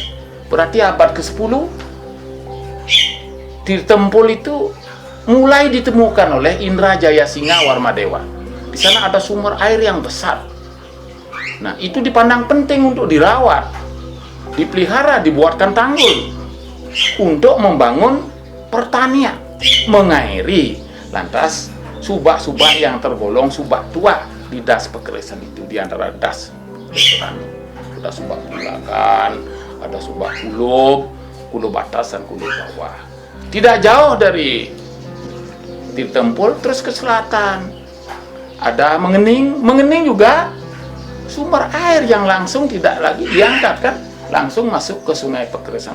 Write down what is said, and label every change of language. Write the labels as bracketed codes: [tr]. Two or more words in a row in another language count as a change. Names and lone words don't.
[id] Berarti abad ke-10 Tirtampul itu mulai ditemukan oleh Indra Jayasingha Warmadewa. Di sana ada sumber air yang besar. Nah, itu dipandang penting untuk dirawat, dipelihara, dibuatkan tanggul untuk membangun pertanian, mengairi. Lantas subak-subak yang tergolong subak tua di das Pekerisan itu, di antara das Petani, ada subak Pulagan, ada subak Kulub atas dan Kulub bawah. Tidak jauh dari Tirtampul terus ke selatan ada Mengening juga sumber air yang langsung tidak lagi diangkat kan, langsung masuk ke Sungai Pekerisan.